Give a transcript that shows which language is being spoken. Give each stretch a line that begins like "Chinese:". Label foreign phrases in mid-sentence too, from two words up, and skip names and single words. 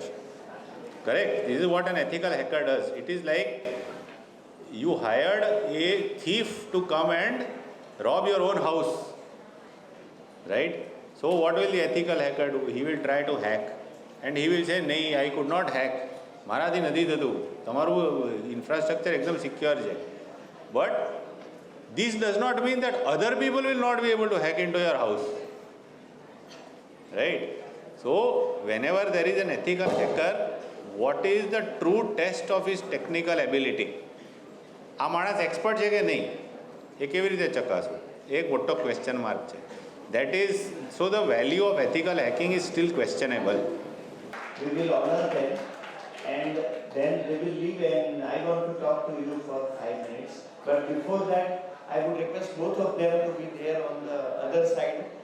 English: Correct? This is what an ethical hacker does. It is like you hired a thief to come and rob your own house. Right? So what will the ethical hacker do? He will try to hack and he will say, "Nahi, I could not hack.
Gujarati: મારાથી નથી થતું, તમારું infrastructure એકદમ secure છે."
English: But this does not mean that other people will not be able to hack into your house. Right? So whenever there is an ethical hacker, what is the true test of his technical ability?
Gujarati: આ માણસ એક્સપર્ટ છે કે નહીં એ કેવી રીતે ચકાસવું, એક મોટો
English: question mark
Gujarati: છે.
English: That is, so the value of ethical hacking is still questionable. We will honor them and then they will leave, and I want to talk to you for 5 minutes. But before that, I would request both of them to be there on the other side.